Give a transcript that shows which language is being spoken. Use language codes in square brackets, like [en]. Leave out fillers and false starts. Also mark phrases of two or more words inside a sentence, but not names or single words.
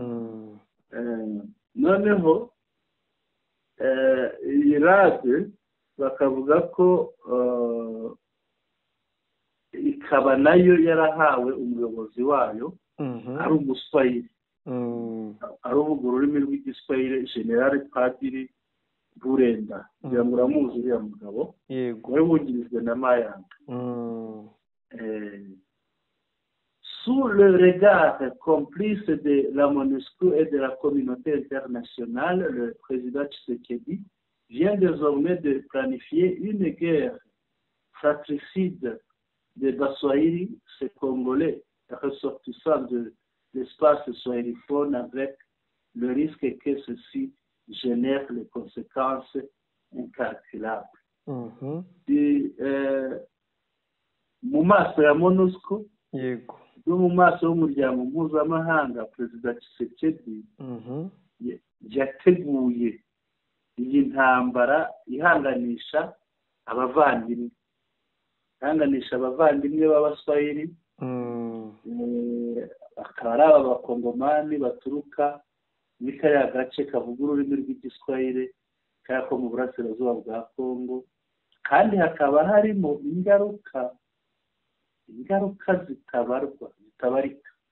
[rw] Noneho iyi RAD bakavuga ko ikaba nayo yarahawe umuyobozi wayo ari umuswahili, ari uvuga ururimi rw'igiswahili, General Padiri Bulenda. kugira ngo uramuzi uriya mugabo wari wungirijwe na Mayanga. [fr] Sous le regard complice de la MONUSCO et de la communauté internationale, le président Tshisekedi vient désormais de planifier une guerre fratricide des Baswahili, ces Congolais ressortissants de l'espace swahiliphone, avec le risque que ceci génère les conséquences incalculables. [rw] mu maso ya MONUSCO yego no mu maso y'umuryango mpuzamahanga perezida Tshisekedi yateguye iyi ntambara ihanganisha abavandimwe b'abaswahili bakaba ari aba bakongomani baturuka muri kariya gace kavuga ururimi rw'igiswahili kariya ko mu burasirazuba bwa Kongo, kandi hakaba harimo ingaruka zitabarika.